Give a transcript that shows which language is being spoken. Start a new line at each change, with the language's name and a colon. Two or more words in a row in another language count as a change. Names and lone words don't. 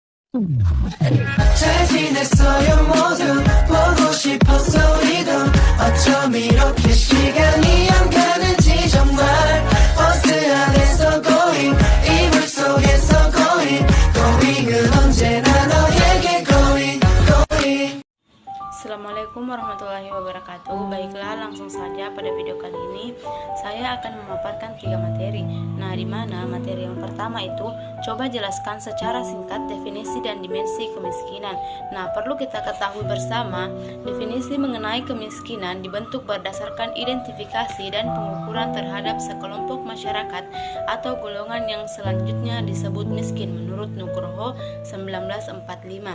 Korean: 잘 지냈어요 모두 보고 싶었어 우리도 어쩜 이렇게 시간이 안 가는지 정말 버스 안에서 going 이불 속에서 going은 언제나 너에게 going.
Arabic: السلام عليكم ورحمة الله وبركاته.
Indonesian: Baiklah, langsung saja pada video kali ini saya akan memaparkan 3 materi. Nah, di mana materi yang pertama itu coba jelaskan secara singkat definisi dan dimensi kemiskinan. Nah, perlu kita ketahui bersama, definisi mengenai kemiskinan dibentuk berdasarkan identifikasi dan pengukuran terhadap sekelompok masyarakat atau golongan yang selanjutnya disebut miskin menurut Nugroho 1945.